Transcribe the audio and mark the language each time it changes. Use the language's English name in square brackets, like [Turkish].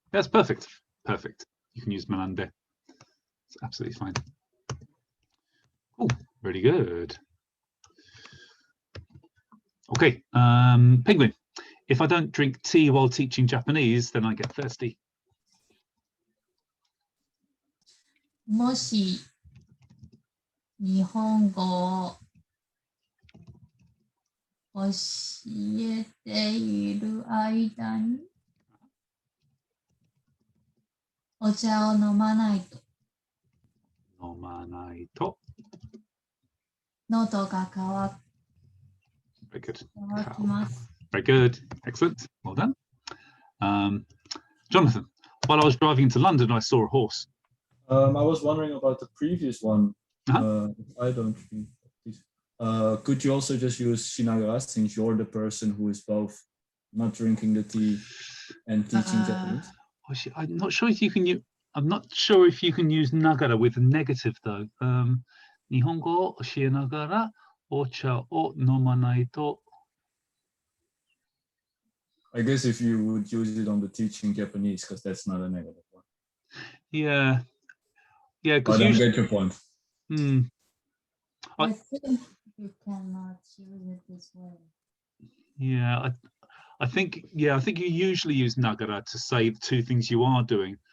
[English] That's perfect. Perfect. You can use manande. It's absolutely fine. Oh, really good. Okay, Penguin. If I don't drink tea while teaching Japanese, then I get thirsty. [Japanese] もし日本語を教えている間にお茶を飲まないと。飲まないと。喉が渇 [English] Very good. [Japanese] きます。 [English] Very good. Excellent. Well done. Jonathan, while I was driving to London, I saw a horse. I was wondering about the previous one. I don't think. Could you also just use Shinagara since you're the person who is both not drinking the tea and teaching Japanese? I'm not sure if you can use. I'm not sure if you can use Nagara with a negative though. [Japanese] 日本語を教えながらお茶を飲まないと。 [English] I guess if you would use it on the teaching Japanese, because that's not a negative one. Yeah. Yeah, because But I usually. get your point. I think you cannot use it this way. Yeah, I think you usually use nagara to say the two things you are doing.